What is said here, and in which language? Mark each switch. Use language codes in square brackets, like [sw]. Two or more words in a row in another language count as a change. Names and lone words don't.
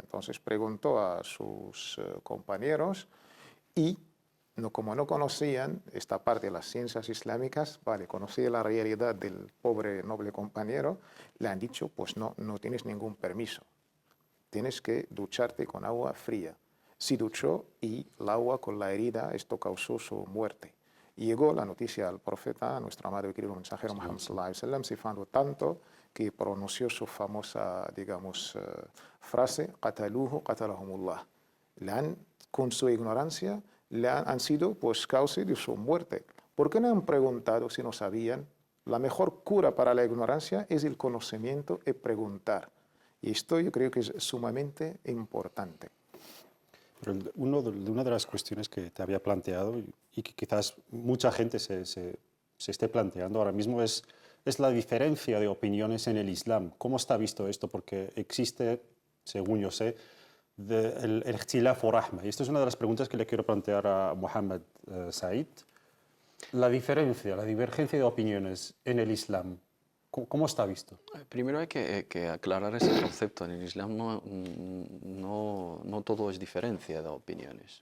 [es] Entonces preguntó a sus compañeros y como no conocían esta parte de las ciencias islámicas, conocía la realidad del pobre noble compañero, le han dicho, pues no tienes ningún permiso, tienes que ducharte con agua fría. Se duchó y el agua con la herida, esto causó su muerte. Llegó la noticia al profeta, nuestro amado y querido mensajero Muhammad [ar] صلى الله عليه وسلم, [es] cifrando tanto que pronunció su famosa, digamos, frase, [ar] "قتلوه قتلهم الله". [es] Con su ignorancia, han sido pues causa de su muerte. ¿Por qué no han preguntado si no sabían? La mejor cura para la ignorancia es el conocimiento y preguntar. Y esto yo creo que es sumamente importante. Pero una de las cuestiones que te había planteado y que quizás mucha gente se esté planteando ahora mismo es la diferencia de opiniones en el Islam. ¿Cómo está visto esto? Porque existe, según yo sé, el [ar] اختلاف ورحمة. [es] Y esto es una de las preguntas que le quiero plantear a Mohammed Said. La diferencia, la divergencia de opiniones en el Islam, ¿cómo está visto? Primero hay que aclarar ese concepto. En el Islam no todo es diferencia de opiniones.